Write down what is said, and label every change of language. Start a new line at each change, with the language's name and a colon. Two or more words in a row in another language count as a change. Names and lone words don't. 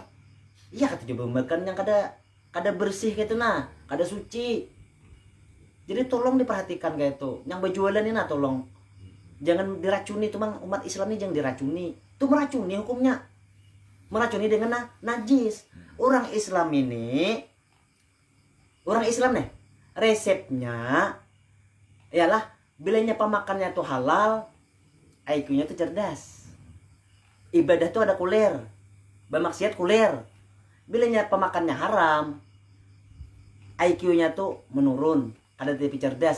Banjar: Iya kata coba makan yang kada bersih gitu kada suci. Jadi tolong diperhatikan kayak itu. Yang berjualan ini tolong jangan diracuni tuh Bang, umat Islam ini jangan diracuni. Itu meracuni hukumnya. Meracuni dengan najis. Orang Islam nih resepnya ialah bilanya pemakannya tuh halal, IQ-nya tuh cerdas. Ibadah tuh ada kuler, bermaksiat kuler. Bilanya pemakannya haram, IQ-nya tuh menurun, kada tapi cerdas.